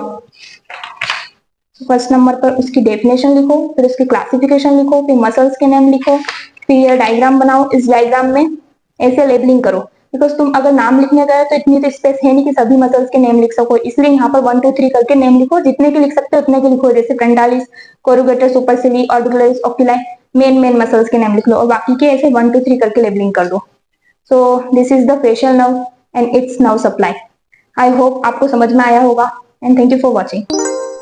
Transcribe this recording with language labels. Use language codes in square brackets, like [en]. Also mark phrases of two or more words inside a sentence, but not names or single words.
[en] first number [hi] पर उसकी डेफिनेशन लिखो, फिर उसकी क्लासिफिकेशन लिखो, फिर मसल्स के नेम लिखो, फिर यह डायग्राम बनाओ। इस डायग्राम में ऐसे लेबलिंग करो, बिकॉज तुम अगर नाम लिखने गए तो इतनी तो स्पेस है नहीं कि सभी मसल्स के नेम लिख सको, इसलिए यहाँ पर 1 2 3 करके नेम लिखो। जितने के लिख सकते हो उतने के लिखो, जैसे फ्रंटालिस, कोरुगेटर सुपरसिली, ऑर्बिकुलरिस ऑक्यूलाई, [en] main muscles [hi] के नेम लिख लो, और बाकी के ऐसे 1 2 3 करके लेबलिंग कर दो। [en] so this is the facial nerve and its nerve supply. I hope [hi] आपको समझ में आया होगा, [en] and thank you for watching.